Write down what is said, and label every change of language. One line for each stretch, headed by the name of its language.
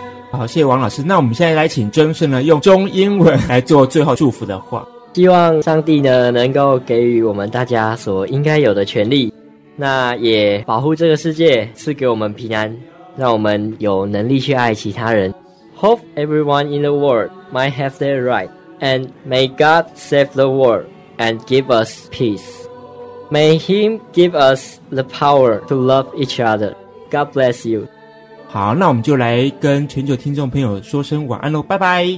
Chinese: 好，谢谢王老师。那我们现在来请真胜呢用中英文来做最后祝福的话。希望上帝呢能够给予我们大家所应该有的权利，那也保护这个世界，赐给我们平安，让我们有能力去爱其他人。
English: Hope everyone in the world might have their right, and may God save the world and give us peace. May Him give us the power to love each other. God bless you.
Chinese: 好，那我们就来跟全球听众朋友说声晚安咯，拜拜